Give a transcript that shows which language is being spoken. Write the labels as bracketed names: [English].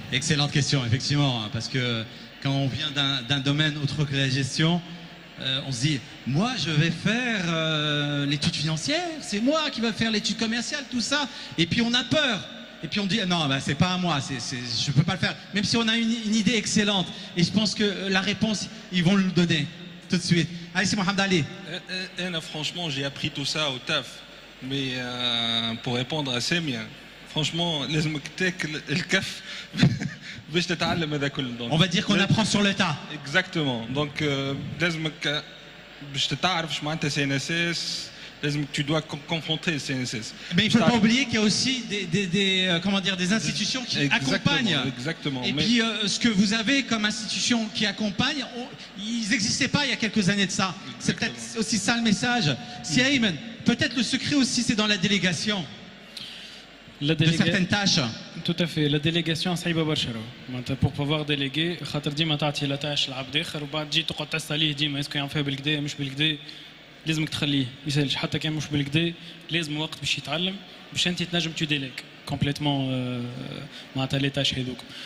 [French] Excellente question, effectivement, hein, parce que quand on vient d'un domaine autre que la gestion, on se dit, moi je vais faire l'étude financière, c'est moi qui vais faire l'étude commerciale, tout ça, et puis on a peur. Et puis on dit, non, bah, c'est pas à moi, je peux pas le faire, même si on a une idée excellente. Et je pense que la réponse, ils vont le donner tout de suite. Allez, c'est Mohamed Ali. Franchement, j'ai appris tout ça au taf. Mais pour répondre à Samia, franchement, [Arabic] لازمك تاكل الكف باش تتعلم هذا كله. [French] On va dire qu'on apprend sur le tas. Exactement. Donc [Arabic] لازمك باش تعرف شو معناتها CNSS. لازمك [French] tu dois confronter le CNSS. Mais il ne faut pas oublier qu'il y a aussi des institutions qui accompagnent. Exactement. Et puis ce que vous avez comme institution qui accompagne, ils n'existaient pas il y a quelques années de ça. C'est peut-être aussi ça le message. Si Ayman, peut-être le secret aussi c'est dans la délégation de certaines tâches. Tout à fait. [Arabic] La délégation صعيبة برشا معناتها [French] pour pouvoir déléguer [Arabic] خاطر ديما تعطي لا تاش لعبد آخر وبعد تجي تقعد تسأل عليه ديما اسكو يعمل فيها بالكدا مش بالكدا لازمك تخليه ما يسالش حتى كان مش بالكدا لازم وقت باش يتعلم باش انت تنجم تو ديليك كومبليتمون معناتها لي تاش هذوك